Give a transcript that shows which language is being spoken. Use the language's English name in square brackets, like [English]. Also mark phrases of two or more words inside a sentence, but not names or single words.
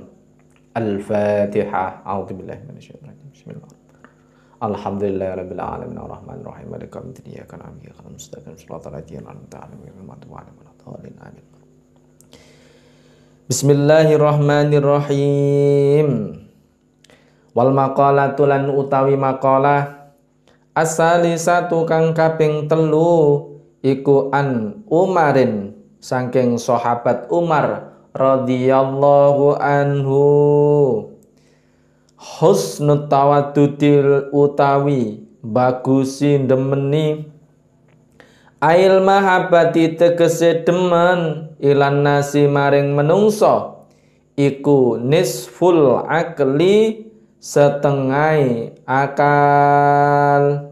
[Arabic] Al-Fatihah. أعوذ بالله من الشيطان الرجيم. Bismillah. الحمد لله رب العالمين الرحمن الرحيم مالك يوم الدين إياك نعبد وإياك نستعين صراط الذين أنعمت عليهم غير المغضوب عليهم ولا الضالين آمين. Bismillahirrahmanirrahim. والمقالة [Javanese] lan utawi [Arabic] المقالة الثالثة [Javanese] kang kaping telu iku [Arabic] عن عمر [Javanese] saking sahabat Umar [Arabic] رضي الله عنه. حسن التودد [Javanese] utawi bagusi demeni [Arabic] أي المحبة [Javanese] tegese demen [Arabic] إلى الناس [Javanese] maring menungso iku [Arabic] نصف العقل [Javanese] setengah akal